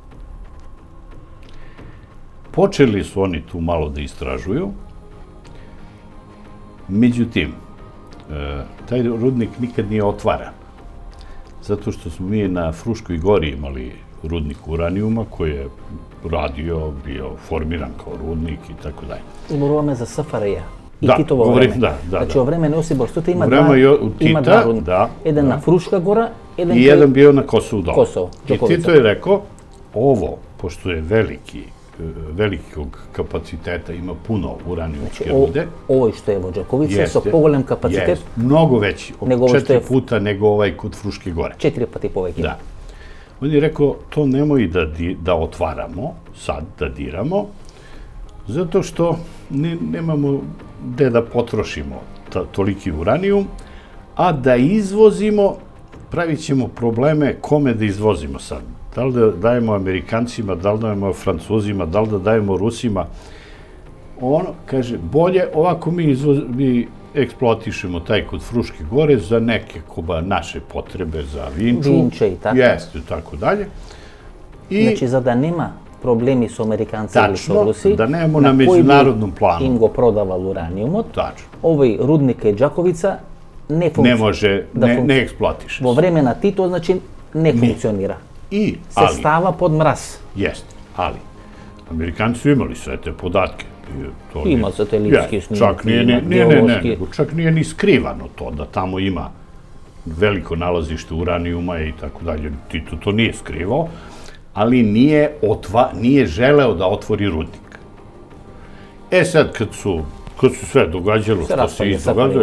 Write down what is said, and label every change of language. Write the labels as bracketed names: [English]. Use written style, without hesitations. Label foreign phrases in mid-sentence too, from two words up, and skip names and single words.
[Serbian] Počeli su oni tu malo da istražuju, međutim, taj rudnik nikad nije otvaran, zato što smo mi na Fruškoj gori imali rudnik uranijuma koji je radio, bio formiran kao rudnik i tako dalje. [Macedonian] Zborуваме за СФРЈ. И Да, Титово говорим, време. да. Значи, во време на Јосип Брз Тито има Тита, два рудника. да. Еден на Фрушка гора, еден [Serbian] I jedan bio na Kosovu dole. Kosovo, I Đakovica. Tito je rekao, ovo, pošto je velikog kapaciteta, ima puno uranijumske rude. [Macedonian] Овој што е во Џаковица со поголем капацитет, [Serbian] mnogo veći, nego ovo što je 4 puta nego ovaj kod Fruške gore. [Macedonian] 4 пати повеќе. [Serbian] Da. On je rekao, to nemoj da otvaramo, sad da diramo, zato što nemamo gde da potrošimo toliki uranijum, a da izvozimo, pravit ćemo probleme kome da izvozimo sad. Da li da dajemo Amerikancima, da li da dajemo Francuzima, da li da dajemo Rusima. On kaže, bolje ovako mi eksploatišemo taj kod Fruške gore za neke naše potrebe, za Vinču. Vinče i tako. Jeste, tako dalje. [Macedonian] Значи, за да нема проблеми со американци или со руси, [Serbian] да немamo na međunarodnom planu. [Macedonian] Им го продавал ураниумот. [Serbian] Tačno. [Macedonian] Овој рудник е Џаковица не функционира. [Serbian] Ne može, ne eksploatiše. [Macedonian] Во време на Тито, значи, не функционира. Се става под мраз. [Serbian] Jeste, ali Amerikanci su imali sve te podatke. [Macedonian] Има сателитски [Serbian] Čak [Macedonian] снимки, [Serbian] čak nije ni skrivano to da tamo ima veliko nalazište uranijuma i tako dalje. Tito to nije skrivao, ali nije želeo da otvori rudnik. Sad, kad su sve događalo, što se izdogađalo,